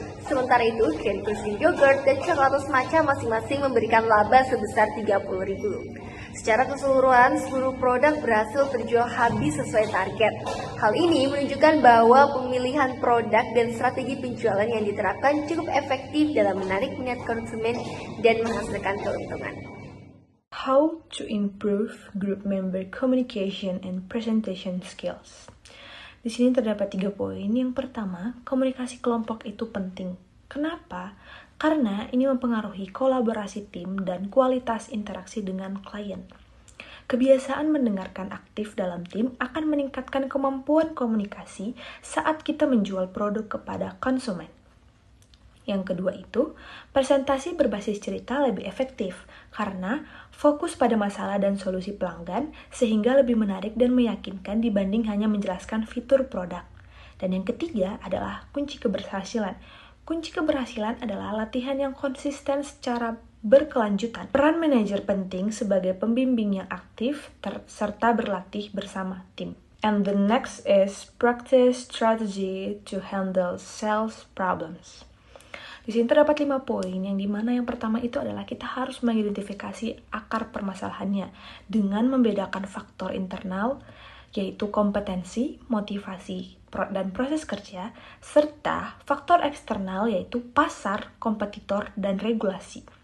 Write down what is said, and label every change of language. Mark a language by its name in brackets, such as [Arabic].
[Indonesian] Sementara itu, Grand Cruising Yogurt dan Coklatus Matcha masing-masing memberikan laba sebesar Rp30.000. Secara keseluruhan, seluruh produk berhasil terjual habis sesuai target. Hal ini menunjukkan bahwa pemilihan produk dan strategi penjualan yang diterapkan cukup efektif dalam menarik minat konsumen dan menghasilkan keuntungan. [English] How to improve group member communication and presentation skills. [Indonesian] Di sini terdapat 3 poin. Yang pertama, komunikasi kelompok itu penting. Kenapa? Karena ini mempengaruhi kolaborasi tim dan kualitas interaksi dengan klien. Kebiasaan mendengarkan aktif dalam tim akan meningkatkan kemampuan komunikasi saat kita menjual produk kepada konsumen. Yang kedua itu, presentasi berbasis cerita lebih efektif karena fokus pada masalah dan solusi pelanggan sehingga lebih menarik dan meyakinkan dibanding hanya menjelaskan fitur produk. Dan yang ketiga adalah kunci keberhasilan. Kunci keberhasilan adalah latihan yang konsisten secara berkelanjutan. Peran manajer penting sebagai pembimbing yang aktif serta berlatih bersama tim. [English] And the next is practice strategy to handle sales problems. [Indonesian] Di sini terdapat 5 poin, yang dimana yang pertama itu adalah kita harus mengidentifikasi akar permasalahannya dengan membedakan faktor internal, yaitu kompetensi, motivasi, dan proses kerja, serta faktor eksternal yaitu pasar, kompetitor, dan regulasi.